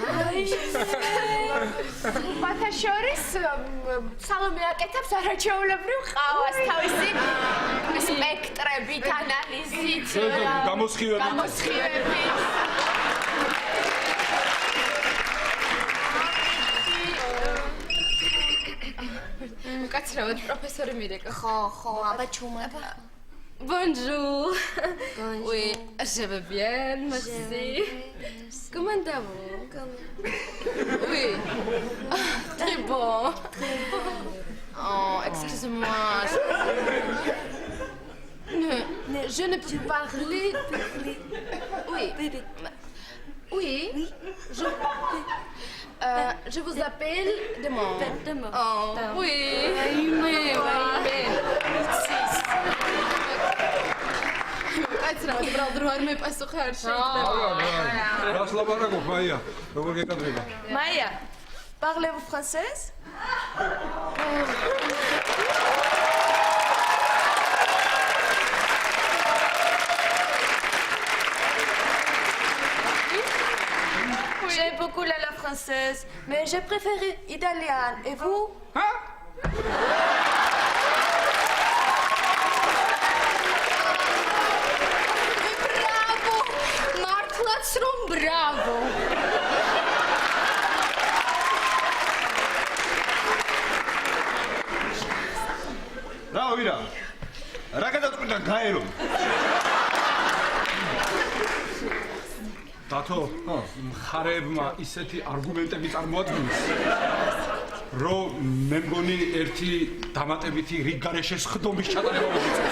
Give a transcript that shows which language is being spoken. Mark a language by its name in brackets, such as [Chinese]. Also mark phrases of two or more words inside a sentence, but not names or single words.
[Georgian] სხვათა შორის სალომე აკეთებს არაჩვეულებრივ ყავას თავისი სპექტრებით, ანალიზით, გამოსხივებით. უკაცრავად პროფესორი მირეკა. ხო, აბა ჩუმად. [French] Bonjour. Oui, je vais bien, merci. Comment allez-vous? Oui. Très bon. Oh, excusez-moi. Je ne peux parler. Oui. Oui. Je vous appelle demain. Oh, oui. [Georgian] კაცრავად ბრალდრო არ მეპასუხე არ შეიძლება. რას ლაპარაკობ, მაია? როგორ გეკადრება? [French] Maya, parlez-vous français? J'aime beaucoup la française, mais je préfère italien. Et vous? Bravo! [Georgian] რავი რა. რა გადაწყვიტა გაერო? დათო, მხარეებმა ისეთი არგუმენტები წარმოადგენს, რომ მე მგონი ერთი დამატებითი რიგგარეშე სხდომის ჩატარება მოიწევს.